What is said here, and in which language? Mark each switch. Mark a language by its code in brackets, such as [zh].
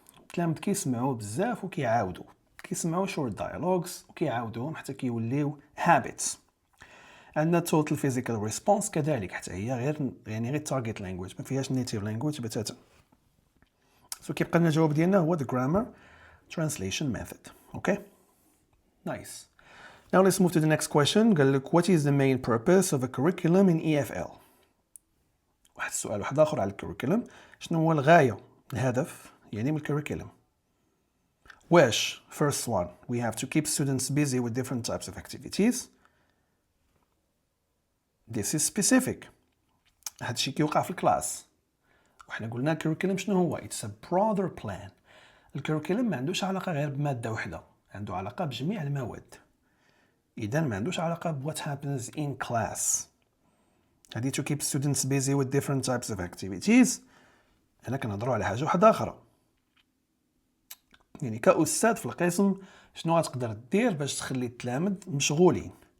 [ar] التلاميذ كيسمعوا بزاف وكيعاودوا، كيسمعوا [en] short dialogues [ar] وكيعاودوهم حتى كيوليو habits. عندنا [en] total physical response [ar] كذلك حتى هي غير [en] target language، [ar] ما فيهاش [en] native language [ar] بتاتا. كيبقى لنا الجواب ديالنا هو [en] the grammar translation method. Okay, nice. Now let's move to the next question. [ar] قال لك [en] what is the main purpose of a curriculum in EFL؟ [ar] واحد السؤال واحد اخر على الكوريكولم، شنو هو الغايه الهدف يعني من الكوريكولم؟ واش [en] first one we have to keep students busy with different types of activities. This is specific، [ar] هادشي كيوقع في الكلاس. وحنا قلنا الكوريكولم شنو هو؟ [en] it's a broader plan. [ar] الكوريكولم ما عندوش علاقه غير بماده وحده، عنده علاقه بجميع المواد. اذا ما عندوش علاقه ب [en] what happens in class. [ar] هادي [en] to keep students busy with different types of activities. [ar] هنا كنهضروا على حاجه واحده اخرى، يعني كأستاذ في القسم شنو غتقدر دير باش تخلي التلاميذ مشغولين.